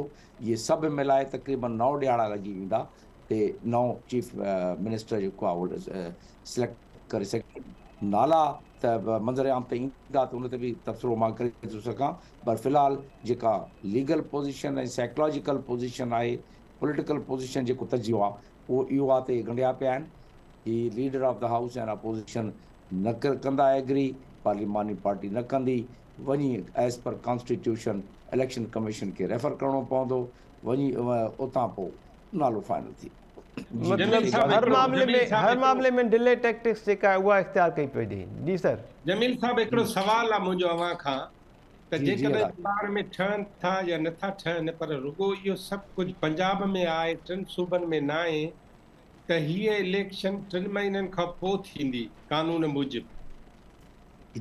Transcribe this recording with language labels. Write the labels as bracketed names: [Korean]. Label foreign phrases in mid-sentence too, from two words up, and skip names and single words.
[Sindhi] इहे सभु मिलाए तक़रीबन 9 ॾियारा लॻी वेंदा ते नओं [English] chief minister [Sindhi] जेको आहे उहो सिलेक्ट करे सघे। नाला त मंज़र आम ते ईंदा त उन ते बि तबसरो मां करे थो सघां, पर फ़िलहाल जेका [English] legal position [Sindhi] ऐं [English] psychological position [Sindhi] आहे, [English] political position [Sindhi] जेको तजियो आहे उहो इहो आहे त ॻंढिया पिया आहिनि। ही [English] leader of the house and opposition [Sindhi] न कंदा एग्री, पार्लिमानी पार्टी न कंदी, वञी [English] as per constitution election commission [Sindhi] खे रेफर करिणो पवंदो, वञी उतां पोइ नालो फाइनल थी। मतलब हर मामले में [English] delay tactics [Sindhi] जेका आहे उहा इख्तियार कई पई वञे। जी सर। जमील साहब हिकिड़ो सवाल आहे मुंहिंजो अव्हां खां त जी, जेकॾहिं जी, बार में ठहनि था या नथा ठहनि, पर रुगो इहो सभु कुझु पंजाब में आहे, 3 सूबनि में न आहे, त हीअ इलेक्शन 3 महीननि खां पोइ थींदी कानून मूजिबि,